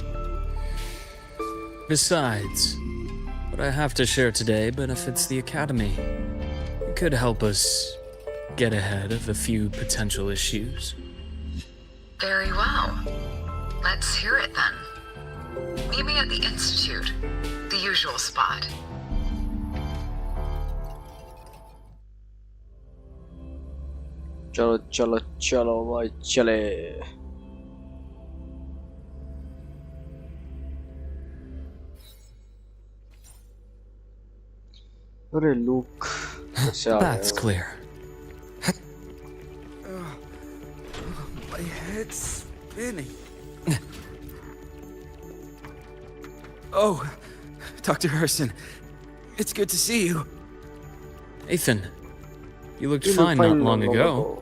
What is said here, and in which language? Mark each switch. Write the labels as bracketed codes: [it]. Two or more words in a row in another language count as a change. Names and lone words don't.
[en] Besides, what I have to share today benefits the Academy. It could help us get ahead of a few potential issues. Very well. Let's hear it then. Meet me at the Institute, the usual spot. [hi] चलो चलो चलो भाई चले. अरे लूक [en] That's clear. My head's spinning. Oh, Dr. Herssen, it's good to see you. Ethan, you looked fine not long ago.